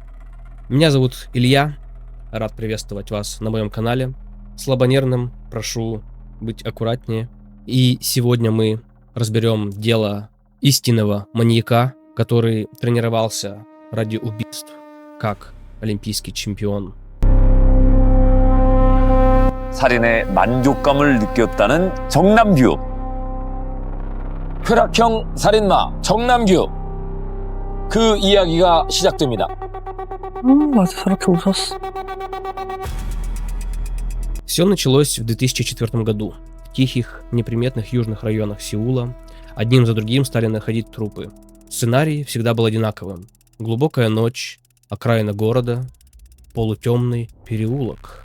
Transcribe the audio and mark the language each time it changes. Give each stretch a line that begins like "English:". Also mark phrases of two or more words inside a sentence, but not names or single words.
Russian: Меня зовут Илья, рад приветствовать вас на моем канале. Слабонервным прошу быть аккуратнее. И сегодня мы разберем дело истинного маньяка, который тренировался ради убийств как олимпийский чемпион.
Korean: 살인의 만족감을 느꼈다는 정남규. 쾌락형 살인마 정남규. 그 이야기가 시작됩니다. 맞아, 저렇게 웃었어.
Russian: Все началось в 2004 году. В тихих, неприметных южных районах Сеула одним за другим стали находить трупы. Сценарий всегда был одинаковым. Глубокая ночь, окраина города, полутемный переулок.